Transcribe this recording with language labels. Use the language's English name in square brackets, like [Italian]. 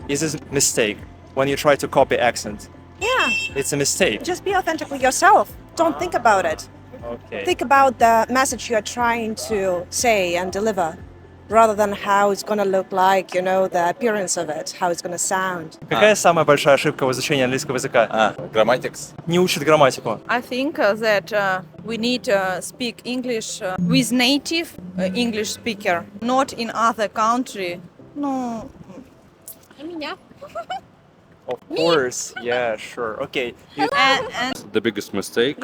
[English] Is this a mistake when you try to copy accent? Yeah. It's a mistake. Just be authentically yourself. Don't think about it. Okay. Think about the message you're trying to say and deliver. rather than how it's going to look like, you know, the appearance of it, how it's going to sound. [Russian] Какая самая большая ошибка в изучении английского языка? [English] Grammatics. [Russian] Не учат грамматику. [English] I think that we need to speak English with native English speaker, not in other country. No. Of course, yeah, sure. Okay. The biggest mistake?